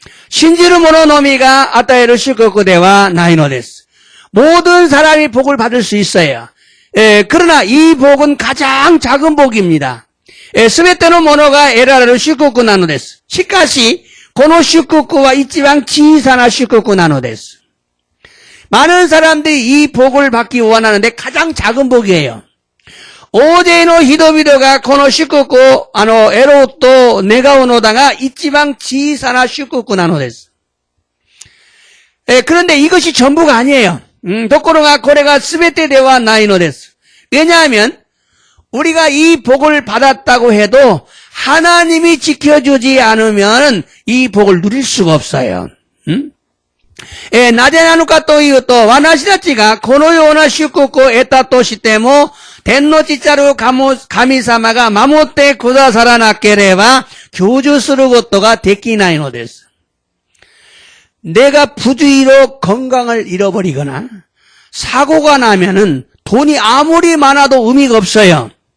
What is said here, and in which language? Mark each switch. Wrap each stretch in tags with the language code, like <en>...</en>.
<ja>신지루 모노 노미가 아타헤루祝福ではないのです.</ja> <ko>모든 사람이 복을 받을 수 있어요. 그러나 이 복은 가장 작은 복입니다.</ko> <ja>全てのものが得られる祝福なのです.しかしこの祝福は一番小さな祝福なのです.</ja> <ko>많은 사람들이 이 복을 받기 원하는데 가장 작은 복이에요.</ko> <ja>大勢の人々がこの祝福を、得ろうと願うのだが、一番小さな祝福なのです。</ja> <ko>그런데 이것이 전부가 아니에요.</ko> <ja>ところがこれが全てではないのです.</ja> <ko>왜냐하면 우리가 이 복을 받았다고 해도 하나님이 지켜주지 않으면 이 복을 누릴 수가 없어요.</ko> <ja>なぜなのかというと、私たちがこのような祝福を得たとしても、天の父なる神様が守ってくださらなければ、享受することができないのです.</ja> <ko>내가 부주의로 건강을 잃어버리거나, 사고가 나면은 돈이 아무리 많아도 의미가 없어요.</ko>